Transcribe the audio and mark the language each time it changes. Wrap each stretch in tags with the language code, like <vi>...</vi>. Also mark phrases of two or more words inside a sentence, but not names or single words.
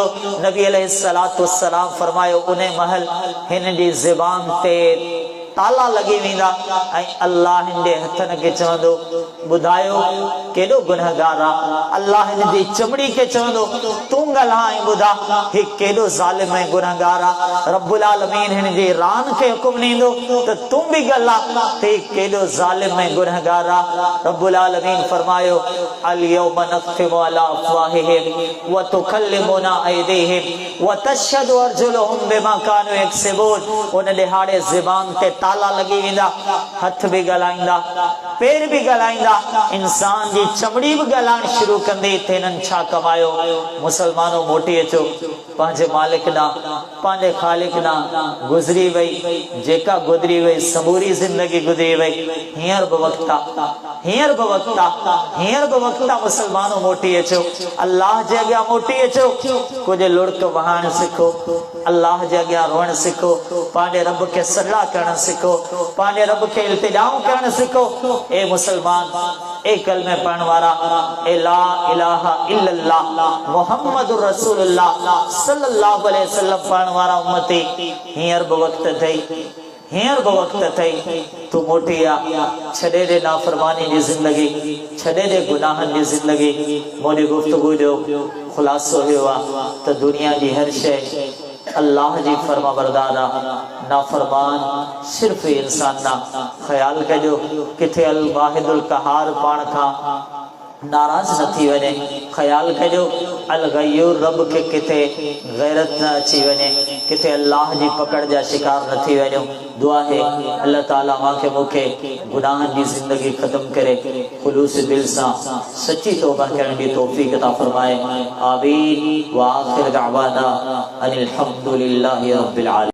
<sd>नबी</sd> <ar>عليه الصلاة والسلام</ar> <sd>फरमायो, उन महल हिन जी ज़बान ते ताला लगी वेंदा ऐं अल्लाह हिन जे हथनि खे चवंदो, ॿुधायो केॾो गुनहगार आहे। अल्लाह हिन जी चमड़ी खे चवंदो, तूं ॻाल्हाए ऐं ॿुधा ही केॾो ज़ालिम ऐं गुनहगार आहे।</sd> <ar>رب العالمين</ar> <sd>हिन जी रान खे हुकुम ॾींदो त तूं बि ॻाल्हा त ही केॾो ज़ालिम ऐं गुनहगार आहे।</sd> <ar>رب العالمين</ar> <sd>फरमायो,</sd> <ar>اليوم نختم على أفواههم وتكلمنا أيديهم وتشهد أرجلهم بما كانوا يكسبون.</ar> <sd>उन ॾिहाड़े ज़बान ते ताला लगी वेंदा, हथ भी ॻाल्हाईंदा, पेर भी ॻाल्हाईंदा, इंसान जी चमड़ी भी ॻाल्हाइण शुरू कंदी। हिननि छा कमायो? मुसलमानों मोटी अचो पंहिंजे मालिक ॾांहुं, पंहिंजे ख़ालिक ॾांहुं। गुज़री वई जेका गुज़री वई, समूरी ज़िंदगी गुज़री वई। हींअर बि वक़्तु आहे, हींअर बि वक़्तु आहे, हींअर बि वक़्तु आहे। मुसलमानों मोटी अचो, अल्लाह जे अॻियां मोटी अचो। कुझु लुड़क वहाइण सिखो, अल्लाह जे अॻियां रोअण सिखो, पंहिंजे रब खे सजड़ा करण सिखो, पंहिंजे रब खे इल्तिजाऊं करण सिखो। ए मुसलमान, ए कलमे पढ़ण वारा, ए</sd> <ar>لا إله إلا الله محمد رسول الله صلى الله عليه وسلم</ar> <sd>पढ़ण वारा उम्मती, हींअर बि वक़्तु अथई, हींअर बि वक़्तु अथई। तूं मोटी आहे, छॾे ॾे नाफ़रमानी जी ज़िंदगी, छॾे ॾे गुनाहनि जी ज़िंदगी। मुंहिंजी गुफ़्तगू जो ख़ुलासो इहो आहे त दुनिया जी हर शइ अल्लाह जी फर्मा बरदार आहे, नाफरमान सिर्फ इंसान ना। ख्याल कजो किथे</sd> <ar>الواحد القهار</ar> <sd>पाण खां नाराज न थी वञे। ख्याल कजो</sd> <ar>الغيور</ar> <sd>रब के किथे गैरत न अची वञे, किथे अल्लाह जी पकड़ जा शिकार न थी वञो। दुआ है अल्लाह ताला मांखे मूंखे गुनाहनि जी ज़िंदगी ख़त्म करे खुलूस दिल सां सच्ची तौबा करण जी तौफीक अता फरमाए। आमीन।</sd> <ar>وآخر دعوانا أن الحمد لله رب العالمين.</ar>